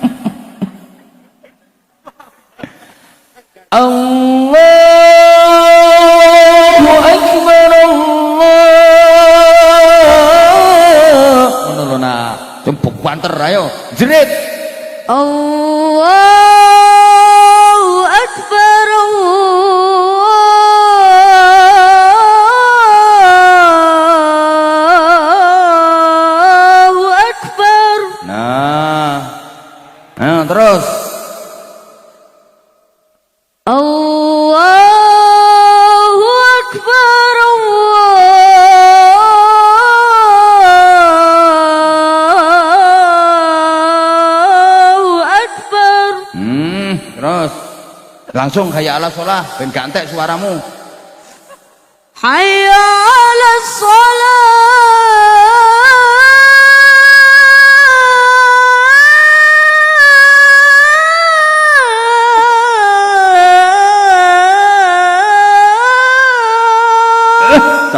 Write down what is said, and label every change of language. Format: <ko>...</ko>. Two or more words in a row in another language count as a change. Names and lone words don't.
<ar>الله أكبر, Allah.</ar> <jv>Ngono lho, Nak. Jempuk banter, ayo. Jerit.</jv> <ar>الله أكبر، الله أكبر.</ar> <jv>Nah. Ayo terus.</jv> <ar>الله أكبر، الله أكبر.</ar> <jv>Terus. Langsung</jv> <ar>حي على الصلاة,</ar> <jv>ben gak entek suaramu.</jv> <ar>حي على الصلاة.</ar>